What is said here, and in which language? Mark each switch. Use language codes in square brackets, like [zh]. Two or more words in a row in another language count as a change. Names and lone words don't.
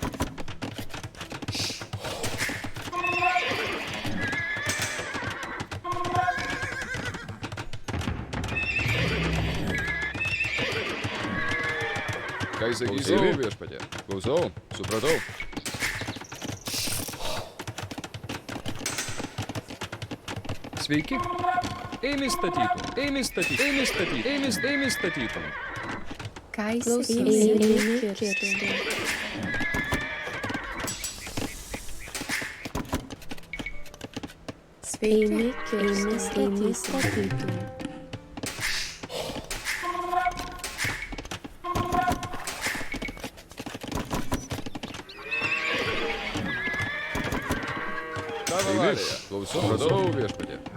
[lt] Ką sakysi viešpatė? Klausau. Supratau. Sveiki. Eimi statytum. Eimi statytum. Eimi statytum. Eimi statytum. Ką įsakysi? Eimi kirstų. Sveiki. Eimi statytų. Tavo valioje. Klausau. Supratau viešpatė.